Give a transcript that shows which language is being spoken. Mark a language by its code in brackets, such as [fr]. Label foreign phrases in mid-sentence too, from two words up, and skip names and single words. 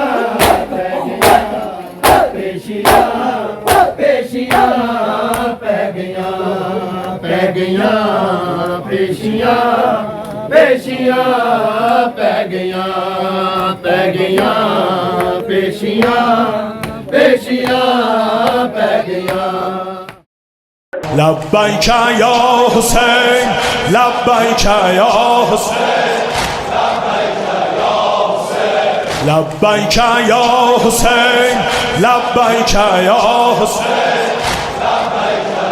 [pa] ਪੇਸ਼ੀਆਂ ਪੇਸ਼ੀਆਂ ਪੈ ਗਈਆਂ ਪੇਸ਼ੀਆਂ ਪੇਸ਼ੀਆਂ ਪੈ ਗਈਆਂ ਪੇਸ਼ੀਆਂ ਪੇਸ਼ੀਆਂ ਪੈ ਗਈਆਂ [ar] لبیک یا حسین لبیک یا حسین لبیک یا حسین لبیک یا حسین